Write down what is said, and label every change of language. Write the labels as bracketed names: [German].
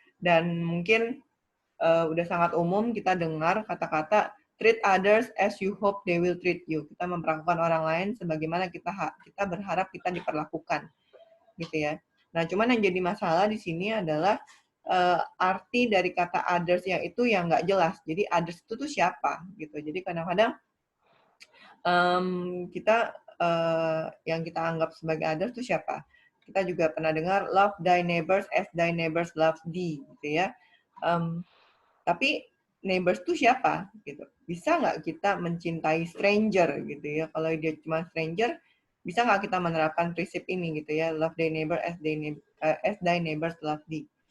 [Indonesian] Dan mungkin udah sangat umum kita dengar kata-kata [English] treat others as you hope they will treat you. [Indonesian] Kita memperlakukan orang lain sebagaimana kita berharap kita diperlakukan, gitu ya. Nah, cuman yang jadi masalah di sini adalah arti dari kata others yang itu yang nggak jelas. Jadi others itu tuh siapa, gitu. Jadi kadang-kadang kita yang kita anggap sebagai others itu siapa? Kita juga pernah dengar [English] love thy neighbors as thy neighbors love thee, [Indonesian] gitu ya. Tapi neighbors itu siapa gitu? Bisa nggak kita mencintai stranger gitu ya? Kalau dia cuma stranger, bisa nggak kita menerapkan prinsip ini gitu ya? [English] Love thy neighbor as thy neighbors love thee.